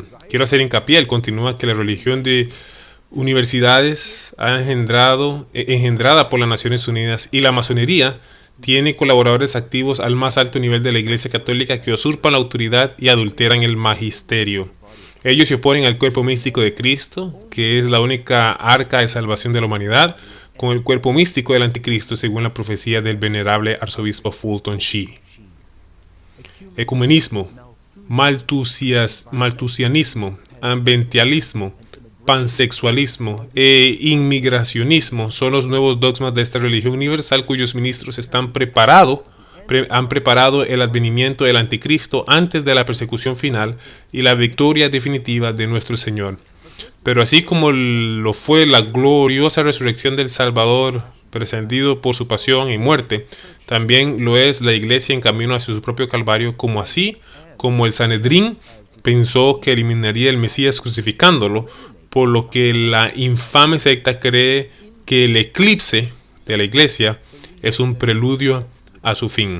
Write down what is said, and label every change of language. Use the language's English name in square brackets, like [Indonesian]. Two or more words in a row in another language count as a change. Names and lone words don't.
[Spanish] Quiero hacer hincapié, él continúa, que la religión de universidades engendrada por las Naciones Unidas y la masonería tiene colaboradores activos al más alto nivel de la Iglesia Católica que usurpan la autoridad y adulteran el magisterio. Ellos se oponen al cuerpo místico de Cristo, que es la única arca de salvación de la humanidad, con el cuerpo místico del anticristo, según la profecía del venerable arzobispo Fulton Sheen. Ecumenismo, maltusianismo, ambientalismo, pansexualismo e inmigracionismo son los nuevos dogmas de esta religión universal, cuyos ministros han preparado el advenimiento del anticristo antes de la persecución final y la victoria definitiva de nuestro Señor. Pero así como lo fue la gloriosa resurrección del Salvador, precedido por su pasión y muerte, también lo es la Iglesia en camino hacia su propio Calvario, como el Sanedrín pensó que eliminaría el Mesías crucificándolo, por lo que la infame secta cree que el eclipse de la Iglesia es un preludio a su fin.